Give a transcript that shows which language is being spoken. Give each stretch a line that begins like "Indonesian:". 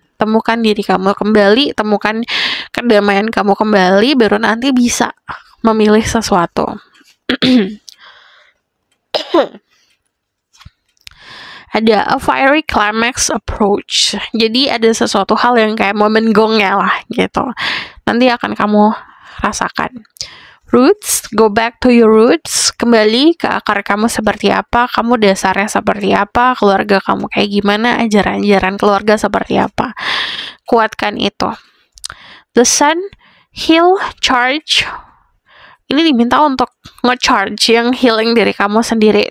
Indonesian: Temukan diri kamu kembali, temukan kedamaian kamu kembali, baru nanti bisa memilih sesuatu. Ada
English: a fiery climax approach.
Indonesian: Jadi ada sesuatu hal yang kayak momen gongnya lah gitu. Nanti akan kamu rasakan.
English: Roots, go back to your roots.
Indonesian: Kembali ke akar kamu seperti apa, kamu dasarnya seperti apa, keluarga kamu kayak gimana, ajaran-ajaran keluarga seperti apa. Kuatkan itu.
English: The sun, heal, charge.
Indonesian: Ini diminta untuk nge-charge, yang healing diri kamu sendiri.